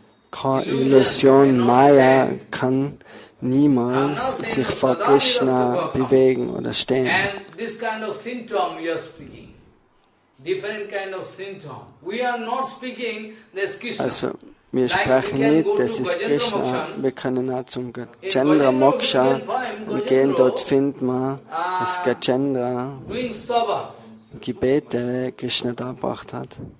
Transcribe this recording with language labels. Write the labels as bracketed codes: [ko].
[de] keine Illusion, Maya kann niemals sich vor Krishna bewegen oder stehen. [en] And this kind of symptom we are speaking. Different kind of symptom. We are not speaking this Krishna. [de] Also, wir sprechen nicht, das ist Krishna, wir können auch zum Gajendra Moksha und gehen, dort finden wir, dass Gajendra Gebete Krishna dargebracht hat.